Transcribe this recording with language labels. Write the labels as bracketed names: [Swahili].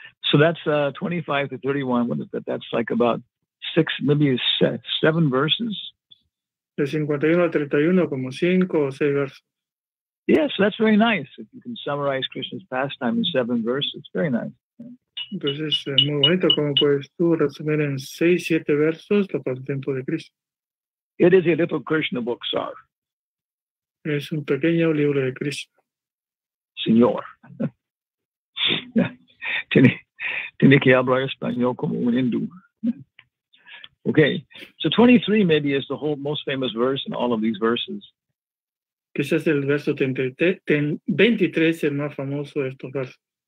[English] So that's 25 to 31. What is that? That's like about 6, maybe 7 verses. [Spanish] De 51 a 31, como 5 o 6 versos. [English] Yes, that's very nice. If you can summarize Krishna's pastime in 7 verses, it's very nice. [Spanish] Entonces es muy bonito como puedes tú resumir en 6, 7 versos los pasatiempos de Krishna. [English] It is a little Krishna book, sir. [Spanish] Es un pequeño libro de Krishna. Señor. Tiene que hablar español como un hindú. [English] Okay, so 23 maybe is the whole most famous verse in all of these verses. [Spanish] Quizás el verso 23 es el más famoso de estos versos.